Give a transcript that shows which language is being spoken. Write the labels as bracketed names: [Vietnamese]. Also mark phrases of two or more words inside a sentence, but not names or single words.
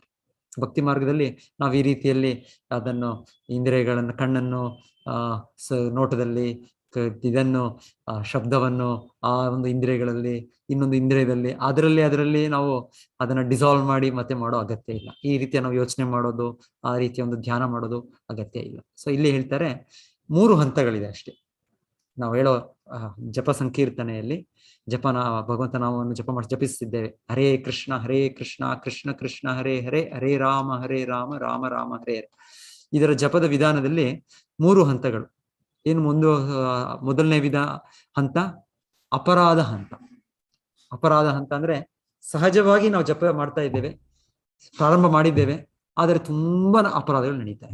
[Kannada] ಭಕ್ತಿ ಮಾರ್ಗದಲ್ಲಿ ನಾವು ಈ ರೀತಿಯಲ್ಲಿ ಅದನ್ನು ಇಂದ್ರಿಯಗಳನ್ನು, ಕಣ್ಣನ್ನು ನೋಟದಲ್ಲಿ ಇದನ್ನು ಶಬ್ದವನ್ನು ಆ ಒಂದು ಇಂದ್ರಿಯಗಳಲ್ಲಿ ಇನ್ನೊಂದು ಇಂದ್ರಿಯದಲ್ಲಿ ಅದರಲ್ಲಿ ನಾವು ಅದನ್ನ ಡಿಸಾಲ್ವ್ ಮಾಡಿ ಮತ್ತೆ ಮಾಡೋ ಅಗತ್ಯ ಇಲ್ಲ. ಈ ರೀತಿಯ ನಾವು ಯೋಚನೆ ಮಾಡೋದು, ಆ ರೀತಿಯ ಒಂದು ಧ್ಯಾನ ಮಾಡೋದು ಅಗತ್ಯ ಇಲ್ಲ. ಸೊ ಇಲ್ಲಿ ಹೇಳ್ತಾರೆ 3 ಹಂತಗಳಿದೆ ಅಷ್ಟೇ. ನಾವು ಹೇಳೋ ಜಪ ಸಂಕೀರ್ತನೆಯಲ್ಲಿ ಭಗವಂತ ನಾಮವನ್ನು ಜಪಿಸುತ್ತಿದ್ದೇವೆ. [Sanskrit] ಹರೇ ಕೃಷ್ಣ ಕೃಷ್ಣ ಕೃಷ್ಣ ಹರೇ ಹರೇ, ಹರೇ ರಾಮ ರಾಮ ರಾಮ ಹರೇ ಹರೇ. [Kannada] ಇದರ ಜಪದ ವಿಧಾನದಲ್ಲಿ 3 ಹಂತಗಳು. ಏನು ಮೊದಲನೇ ಹಂತ ಅಪರಾಧ ಹಂತ. ಅಪರಾಧ ಹಂತ ಅಂದ್ರೆ ಸಹಜವಾಗಿ ನಾವು ಜಪ ಮಾಡ್ತಾ ಇದ್ದೇವೆ, ಪ್ರಾರಂಭ ಮಾಡಿದ್ದೇವೆ, ಆದರೆ ತುಂಬಾ ಅಪರಾಧಗಳು ನಡೀತಾರೆ.